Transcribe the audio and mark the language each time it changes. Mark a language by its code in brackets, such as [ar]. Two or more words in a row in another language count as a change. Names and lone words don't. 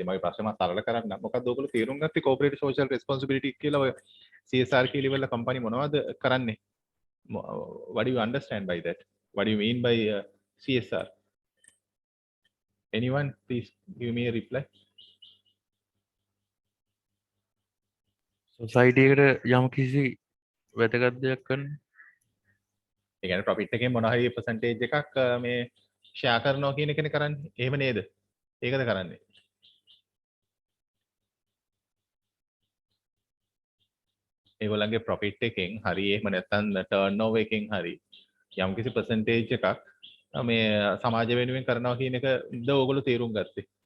[si] මගේ ප්‍රශ්න මම සරල කරන්න. මොකක්ද ඔයගොල්ලෝ තේරුම් ගත්තේ [en] corporate social responsibility [si] කියලා ඔය CSR කියලා level ල කම්පැනි මොනවද කරන්නේ? [en] What do you understand by that? What do you mean by CSR? Anyone please give me a reply. [si] සොසයිටි එකට යම් කිසි වැදගත් දෙයක් කරන්න. ඒ කියන්නේ profit එකෙන් මොන හරි percentage එකක් මේ share කරනවා කියන එකනේ කරන්නේ. එහෙම නේද? ඒකද කරන්නේ. ඒගොල්ලන්ගේ profit එකෙන් හරි එහෙම නැත්නම් turnover එකෙන් හරි යම් කිසි percentage එකක් මේ සමාජ වෙනුවෙන් කරනවා කියන එකද ඕගොල්ලෝ තේරුම් ගත්තේ.